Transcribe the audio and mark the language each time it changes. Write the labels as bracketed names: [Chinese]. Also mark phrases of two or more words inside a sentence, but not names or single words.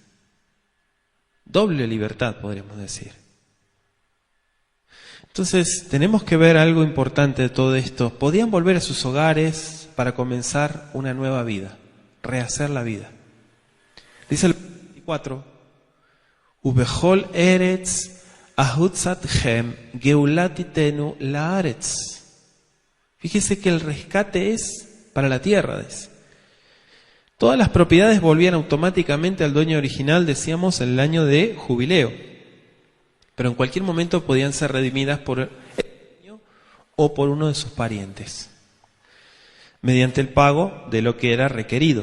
[Spanish] Doble libertad, podríamos decir. Entonces, tenemos que ver algo importante de todo esto. Podían volver a sus hogares para comenzar una nueva vida, rehacer la vida. Dice el 24, [Hebrew] ובכל ארץ אחזתכם גאלה תתנו לארץ. [Spanish] Fíjese que el rescate es para la tierra. Todas las propiedades volvían automáticamente al dueño original, decíamos, en el año de jubileo. Pero en cualquier momento podían ser redimidas por el dueño o por uno de sus parientes, mediante el pago de lo que era requerido.